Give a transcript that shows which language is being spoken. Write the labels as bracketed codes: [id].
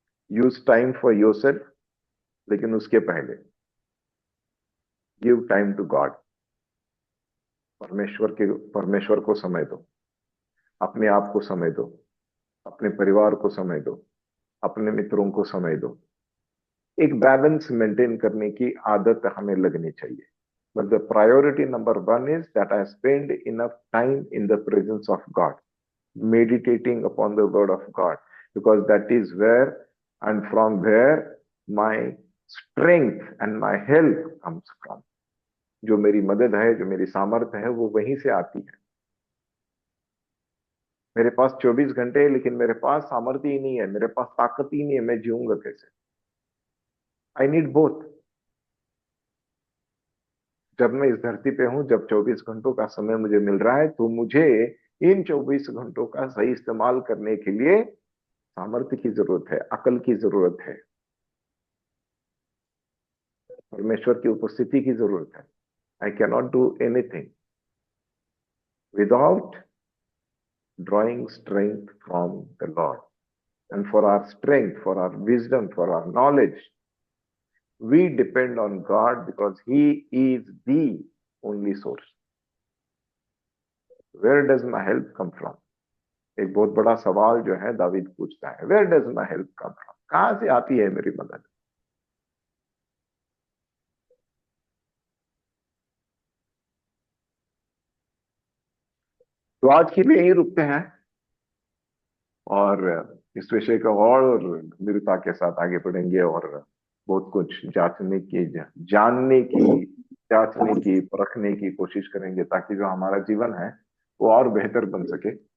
[en] use time for yourself, [hi] लेकिन उसके पहले [en] Give time to God. [hi] परमेश्वर को समय दो, अपने आप को समय दो, अपने परिवार को समय दो, अपने मित्रों को समय दो। एक बैलेंस मेंटेन करने की आदत हमें लगनी चाहिए। [en] But the priority number one is that I spend enough time in the presence of God, meditating upon the word of God, because that is where and from where my strength and my health comes from. [hi] जो मेरी मदद है, जो मेरी सामर्थ्य है, वो वहीं से आती है। मेरे पास 24 घंटे है लेकिन मेरे पास सामर्थ्य ही नहीं है, मेरे पास ताकत ही नहीं है, मैं जीऊंगा कैसे? [en] I need both. [hi] जब मैं इस धरती पे हूं, जब 24 घंटों का समय मुझे मिल रहा है, तो मुझे इन 24 घंटों का सही इस्तेमाल करने के लिए सामर्थ्य की जरूरत है, अकल की जरूरत है, परमेश्वर की उपस्थिति की जरूरत है। [en] I can not do anything without drawing strength from the Lord. And for our strength, for our wisdom, for our knowledge, we depend on God because He is the only source. Where does my help come from? [hi] एक बहुत बड़ा सवाल जो है दावीद पूछता है, [en] Where does my help come from? [hi] कहां से आती है मेरी मदद? तो आज के लिए यही रुकते हैं और इस विषय का और गंभीरता के साथ आगे बढ़ेंगे और बहुत कुछ जानने की, जांचने की, परखने की कोशिश करेंगे ताकि जो हमारा जीवन है वो और बेहतर बन सके।